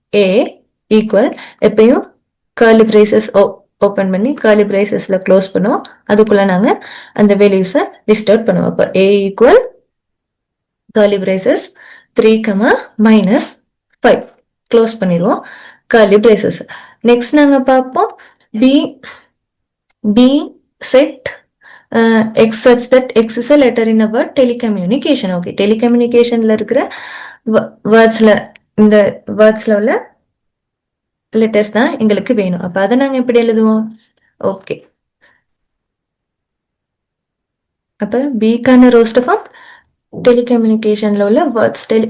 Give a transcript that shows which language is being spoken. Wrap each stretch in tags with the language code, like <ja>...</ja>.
<ta>a equal எப்பயும் curly braces open பண்ணி curly பிரேசஸ்ல close பண்ணுவோம். அதுக்குள்ள நாங்க அந்த வேல்யூஸை லிஸ்ட் அவுட் பண்ணுவோம். அப்ப a equal curly braces 3, minus 5 close பண்ணிடுவோம் கர்லி பிரேசஸ்.</ta> <en>next</en> <ta>நாங்க பார்ப்போம்</ta> <en>b set x such that x is a letter in a word telecommunication.</en> <ta>Okay, டெலிகம்யூனிகேஷன்ல இருக்கிற வேர்ட்ஸ்ல இந்த வேர்ட்ஸ்ல உள்ள லெட்டர்ஸ் தான் எங்களுக்கு வேணும். அப்ப அதை நாங்க எப்படி எழுதுவோம்? ஓகே, அப்ப பிக்கான ரோஸ்டர் ஃபார்ம் டெலிகம்யூனிகேஷன்ல உள்ள வேர்ட்ஸ்.</ta>